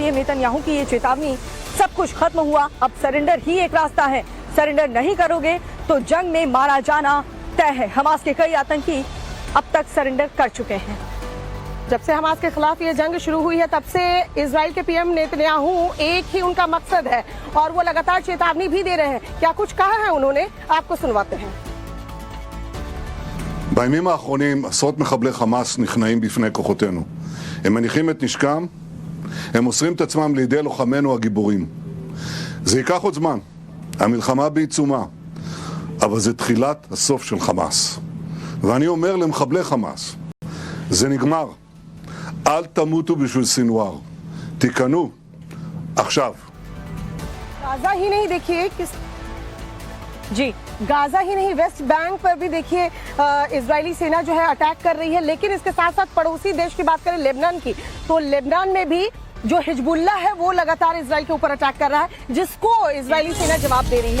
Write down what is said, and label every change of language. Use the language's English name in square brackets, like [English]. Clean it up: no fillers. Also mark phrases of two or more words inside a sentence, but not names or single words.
[Hindi] पीएम नेतन्याहू की ये चेतावनी, सब कुछ खत्म हुआ, अब सरेंडर ही एक रास्ता है, सरेंडर नहीं करोगे तो जंग में मारा जाना तय है। हमास के कई आतंकी अब तक सरेंडर कर चुके हैं। जब से हमास के खिलाफ ये जंग शुरू हुई है तब से इजराइल के पीएम नेतन्याहू एक ही उनका मकसद है और वो लगातार चेतावनी भी दे रहे हैं। क्या कुछ कहा है उन्होंने, आपको सुनवाते हैं। [Hebrew] בימים האחרונים עשרות מחבלי חמאס נכנעים בפני כוחותינו. הם מניחים את נשקם, הם מוסרים את עצמם לידי לוחמינו הגיבורים. זה ייקח עוד זמן, המלחמה בעיצומה, אבל זה תחילת הסוף של חמאס. ואני אומר למחבלי חמאס, זה נגמר. אל תמותו בשביל סינואר. תיכנו עכשיו. [Hindi] गाजा ही नहीं, देखिए किस जी गाजा ही नहीं, वेस्ट बैंक पर भी देखिए इजरायली सेना जो है अटैक कर रही है। लेकिन इसके साथ साथ पड़ोसी देश की बात करें लेबनान की, तो लेबनान में भी जो हिजबुल्ला है वो लगातार इजराइल के ऊपर अटैक कर रहा है, जिसको इजरायली सेना जवाब दे रही है।